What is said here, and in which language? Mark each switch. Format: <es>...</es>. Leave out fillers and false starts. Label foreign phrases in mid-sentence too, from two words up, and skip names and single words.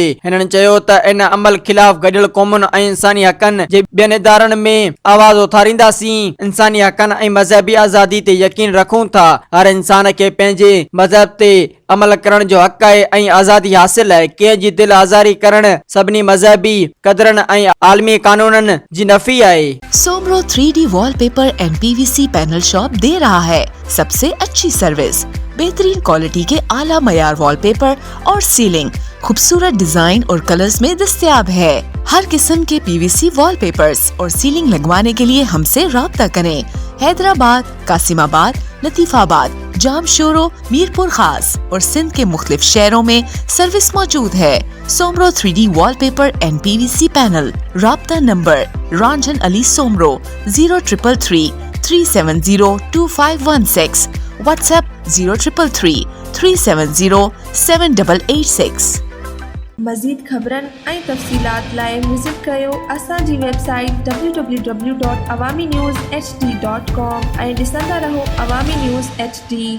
<sd>हिननि चयो त इन अमल खिलाफ़ गॾियल क़ौमुनि ऐं इंसानी हक़नि जे ॿियनि इदारनि में आवाज़ उथारींदासीं। इंसानी हक़नि ऐं मज़हबी आज़ादी ते यकीन रखूं था। हर इंसान खे पंहिंजे मज़हब ते अमल करण जो हक़ आहे ऐं आज़ादी हासिल आहे। कंहिं जी दिल आज़ारी करण सभिनी मज़हबी कदरनि ऐं आलमी कानूननि जी नफ़ी आहे।</sd> <ur>سومرو 3D والپیپر اینڈ PVC پینل شاپ دے رہا ہے سبسے اچھی سروس، بہترین کوالٹی کے اعلیٰ معیار والپیپر اور سیلنگ خوبصورت ڈیزائن اور کلرز میں دستیاب ہے. ہر قسم کے PVC والپیپرز اور سیلنگ لگوانے کے لیے ہمسے رابطہ کریں. حیدرآباد، قاسم‌آباد، لطیف‌آباد، جامشورو، میرپور خاص اور سندھ کے مختلف شہروں میں سروس موجود ہے. سومرو 3D والپیپر اینڈ PVC پینل. رابطہ نمبر رنجن علی سومرو 0333 370 2516. واٹس‌ایپ 0333 370 7886.</ur> <sd>मज़ीद ख़बरनि ऐं तफ़सीलात लाइ विज़िट कयो असांजी वेबसाइट www.awamiNewsHD.com ऐं ॾिसंदा रहो अवामी न्यूज़ HD।</sd>